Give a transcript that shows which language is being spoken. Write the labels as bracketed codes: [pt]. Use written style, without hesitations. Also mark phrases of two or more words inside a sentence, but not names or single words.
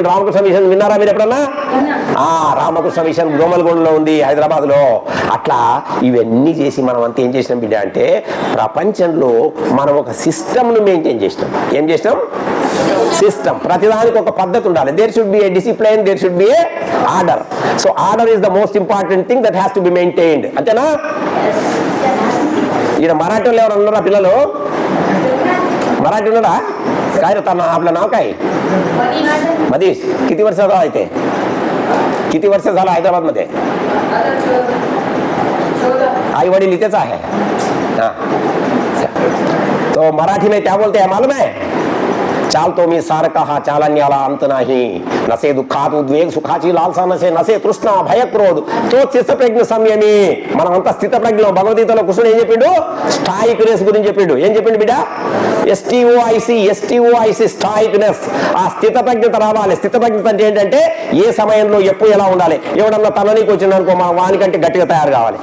[te] రామకృష్ణ మిషన్ విన్నారా మీరు ఎప్పుడన్నా? రామకృష్ణ మిషన్ గోమల్గూడలో ఉంది, హైదరాబాద్ లో. అట్లా ఇవన్నీ చేసి మనం అంతా ఏం చేసినాం బిడ్డ అంటే ప్రపంచంలో మనం ఒక సిస్టమ్ ను మెయింటైన్ చేసినాం. ఏం చేసినాం? సిస్టమ్. ప్రతిదానికి ఒక పద్ధతి ఉండాలి. [en] there should be a discipline, there should be a order. so order is the most important thing that has to be maintained. [te] అంతేనా? ఈయన మరాఠీలో ఎవరు ఉన్నారా పిల్లలు? [mr] मराठी ना काय रे त्यांना आपलं नाव काय? मधीश. किती वर्ष झालं आहे ते? किती वर्ष झालं हैदराबाद मध्ये? आई वडील इथेच आहे. [hi] हाँ तो मराठी में क्या बोलते हैं मालूम है? [mr] चालतो मी सारखा हा चालण्याला अंत नाही, नसे दुःखात उद्वेग सुखाची लालसा नसे, नसे तृष्णा भय क्रोध तो स्थितप्रज्ञ संयमी. [te] మనమంతా స్థితప్రజ్ఞలో భగవద్గీతలో కృష్ణుడు ఏం చెప్పిండు? స్టాయిక్నెస్ గురించి చెప్పిండు. ఏం చెప్పిండు బిడ్డ? STOIC స్టాయిక్నెస్. ఆ స్థితప్రజ్ఞత రావాలి. స్థితప్రజ్ఞత అంటే ఏంటంటే ఏ సమయంలో ఎప్పుడు ఎలా ఉండాలి. ఎవడన్నా తననీకి వచ్చిందనుకో మనం వానికంటే గట్టిగా తయారు కావాలి.